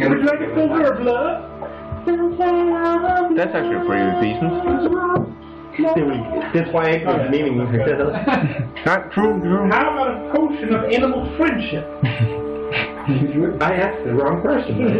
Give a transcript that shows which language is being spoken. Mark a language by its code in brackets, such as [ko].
[en] Would you like a filter of blood? That's actually pretty decent. [da] Det tror jeg ikke, var meningen, min karakter havde. Nej, true. [en] How about a potion of animal friendship? I asked the wrong person.